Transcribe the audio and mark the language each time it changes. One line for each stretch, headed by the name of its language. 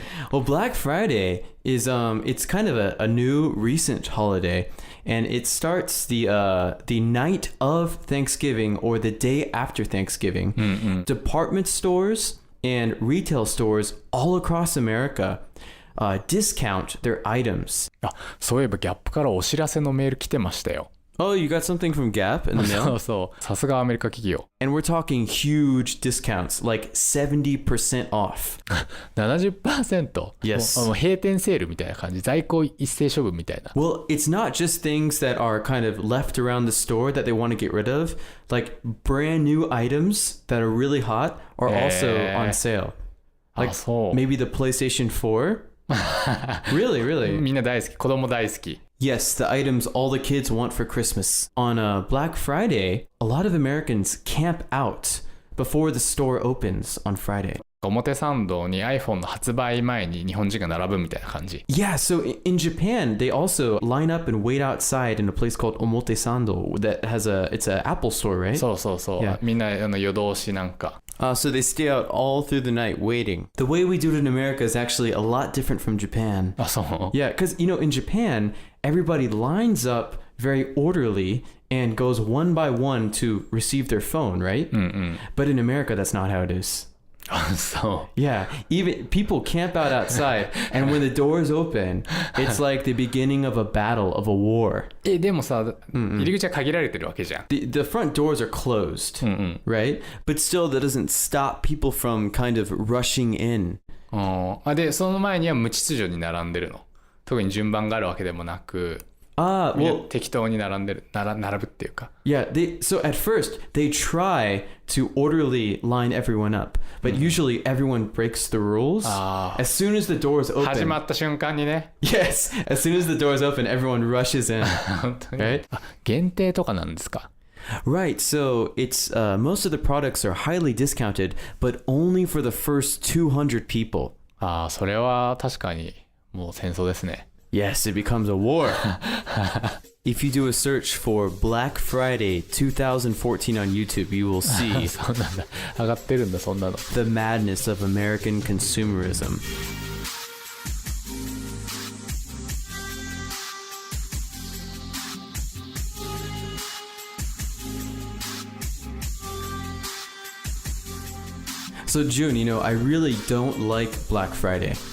English: well, Black Friday is it's kind of a new recent holiday, and it starts the night of Thanksgiving or the day after Thanksgiving. Department stores and retail stores all across America discount their items.
Japanese: そういえばギャップからお知らせのメール来てましたよ。
English: Oh, you got something from Gap in the mail?
Japanese: そう。さすがアメリカ企業。
English: And we're talking huge discounts, like 70% off. 70%? Yes.
Japanese: もう閉店セールみたいな感じ。在庫一斉処分みたいな。
English: Well, it's not just things that are kind of left around the store that they want to get rid of. Like brand new items that are really hot are also on sale. Like maybe the PlayStation 4? Really?
Japanese: みんな大好き。子供大好き。
English: Yes, the items all the kids want for Christmas. On Black Friday, a lot of Americans camp out before the store opens on Friday.
Japanese: 表参道に iPhone の発売前に日本人が並ぶみたいな感じ。
English: Yeah, so in Japan, they also line up and wait outside in a place called Omotesando that has it's an Apple store, right?
Japanese: そう。Yeah. みんな夜通しなんか
English: So they stay out all through the night waiting. The way we do it in America is actually a lot different from Japan.
Japanese: あ、そう。
English: Yeah, because, in Japan, everybody lines up very orderly and goes one by one to receive their phone, right? But in America, that's not how it is.
Japanese: あ、そう。
English: Yeah, even people camp out outside, and when the doors open, it's like the beginning of a battle, of a war.
Japanese: でもさ、入り口は限られてるわけじゃん。
English: The front doors are closed, right? But still, that doesn't stop people from kind of rushing in.
Japanese: で、その前には無秩序に並んでるの。特に順番があるわけでもなく。適当に並ぶっていうか。
English: Yeah, so at first, they try to orderly line everyone up. But usually everyone breaks the rules. As soon as the doors open...
Japanese: 始まった瞬間にね。
English: Yes, as soon as the doors open, everyone rushes in.
Japanese: 本当に。
English: Right?
Japanese: 限定とかなんですか？
English: Right, so it's most of the products are highly discounted, but only for the first 200 people.
Japanese: それは確かにもう戦争ですね。
English: Yes, it becomes a war. If you do a search for Black Friday 2014 on YouTube, you will see
Japanese: そうなんだ。上がってるんだ、そんなの。
English: the madness of American consumerism. So June, I really don't like Black Friday.